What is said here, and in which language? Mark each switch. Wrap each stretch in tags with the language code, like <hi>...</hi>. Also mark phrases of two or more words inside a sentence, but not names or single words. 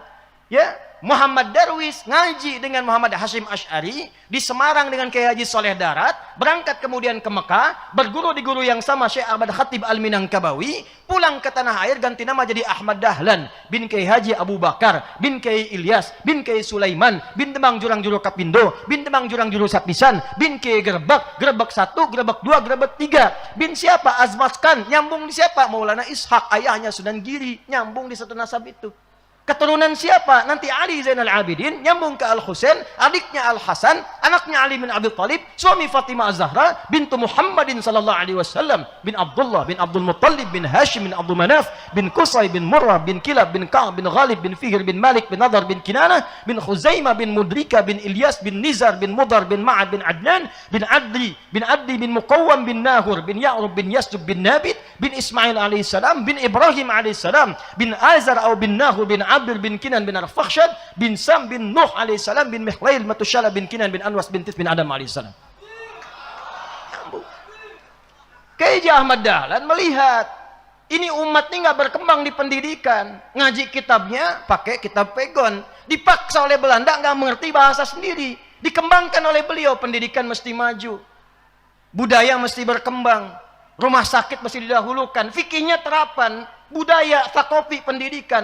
<id>Ya, Muhammad Darwis ngaji dengan Muhammad Hashim Asy'ari di Semarang dengan Kiai Haji Soleh Darat, berangkat kemudian ke Mekah, berguru di guru yang sama Syekh Ahmad Khatib Al-Minangkabawi, pulang ke tanah air ganti nama jadi Ahmad Dahlan bin Kiai Haji Abu Bakar bin Kiai Ilyas bin Kiai Sulaiman bin Temang Jurang Juru Kapindo bin Temang Jurang Juru Sapisan bin Kiai Gerbek 1, Gerbek 2, Gerbek 3 bin siapa? Azmaskan, nyambung di siapa? Maulana Ishak, ayahnya Sunan Giri, nyambung di satu nasab itu. Keturunan siapa? Nanti Ali Zainal Abidin, nyambung ke Al-Husain, adiknya Al-Hasan, anaknya Ali bin Abi Thalib, suami Fatimah Az-Zahra,</id> <ar>bintu Muhammadin sallallahu alaihi wasallam,</ar> <id>bin Abdullah, bin Abdul Muttalib, bin Hashim, bin Abdul Manaf, bin Qusay, bin Murrah, bin Kilab, bin Ka'ab, bin Ghalib, bin Fihr, bin Malik, bin Nadar, bin Kinanah, bin Khuzaimah, bin Mudrika, bin Ilyas, bin Nizar, bin Mudar, bin Ma'ad, bin Adnan, bin Adli, bin Muqawwam, bin Nahur, bin Ya'rub, bin Yasdub, bin Nabit, bin Ismail alaihissalam, bin Ibrahim alaihissalam, bin Azar atau bin Nahur, bin Abdul, bin Kinan, bin Arfakhshad, bin Sam, bin Nuh alaihissalam, bin Mihlail, Matushala, bin Kinan, bin Anwas, bin Tis, bin Adam alaihissalam. Kiai Ahmad Dahlan melihat ini umat ini nggak berkembang di pendidikan, ngaji kitabnya pakai kitab pegon, dipaksa oleh Belanda nggak mengerti bahasa sendiri, dikembangkan oleh beliau, pendidikan mesti maju, budaya mesti berkembang, rumah sakit mesti didahulukan, fikihnya terapan, budaya, takopi, pendidikan.</id>